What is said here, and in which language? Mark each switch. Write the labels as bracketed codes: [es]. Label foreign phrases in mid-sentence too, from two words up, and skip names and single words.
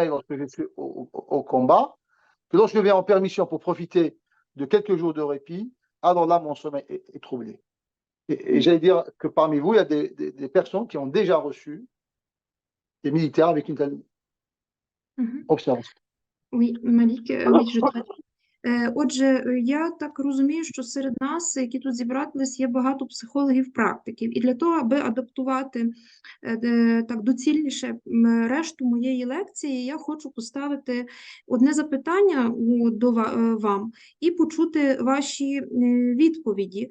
[fr] sommeil lorsque je suis au combat, que lorsque je viens en permission pour profiter de quelques jours de répit, alors là, mon sommeil est troublé. Et j'allais dire que parmi vous, il y a des personnes qui ont déjà reçu des militaires avec une telle мгм. observation. Oui, Malik, oui, je traduis. [uk] Отже, я так розумію, що серед нас, які тут зібрались, є багато психологів-практиків. І для того, аби адаптувати так доцільніше решту моєї лекції, я хочу поставити одне запитання вам і почути ваші відповіді.